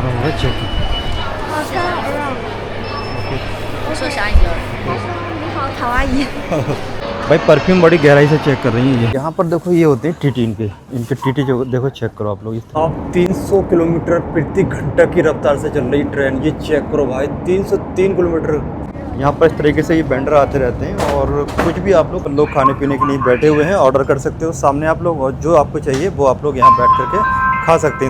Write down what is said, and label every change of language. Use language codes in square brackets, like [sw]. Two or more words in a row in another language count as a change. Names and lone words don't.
[hi] है चेक। [zh] 我说小影儿。你好，卡哇伊。 [hi] भाई परफ्यूम बड़ी गहराई से चेक कर रही है ये। यहाँ पर देखो ये होते हैं टीटी, इनके टीटी जो देखो चेक करो आप लोग। आप 300 किलोमीटर प्रति घंटा की रफ्तार से चल रही ट्रेन, ये चेक करो भाई 303 किलोमीटर। यहाँ पर इस तरीके से ये वेंडर आते रहते हैं और कुछ भी आप लोग खाने पीने के लिए बैठे हुए हैं, ऑर्डर कर सकते हो सामने आप लोग, और जो आपको चाहिए वो आप लोग यहाँ बैठ करके खा सकते हैं।